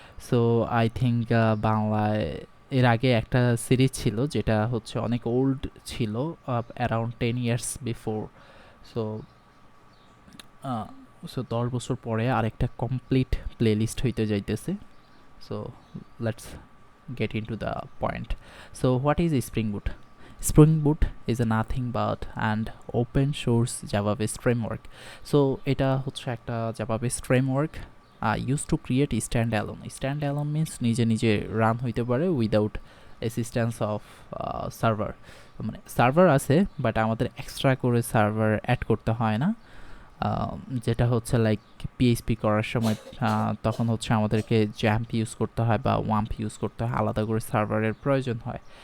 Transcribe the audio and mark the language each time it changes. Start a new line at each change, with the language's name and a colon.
Bangla: So I think বাংলায় এর আগে একটা সিরিজ ছিল যেটা হচ্ছে অনেক ওল্ড ছিল,
English: Around 10 years before.
Bangla: So so 10 বছর পরে আরেকটা কমপ্লিট প্লেলিস্ট হইতে যাইতেছে।
English: So let's get into the point. So what is Spring Boot? Spring Boot is a nothing but an open source Java based framework. So
Bangla: এটা হচ্ছে একটা
English: Java based framework used to create standalone. Standalone means
Bangla: নিজে নিজে run হইতে পারে
English: Without assistance of server.
Bangla: মানে server আছে but আমাদের এক্সট্রা করে সার্ভার অ্যাড করতে হয় না, যেটা হচ্ছে লাইক পিএইচপি করার সময় তখন হচ্ছে আমাদেরকে জ্যাম্প ইউজ করতে হয় বা ওয়াম্প ইউজ করতে হয়, আলাদা করে সার্ভারের প্রয়োজন হয়।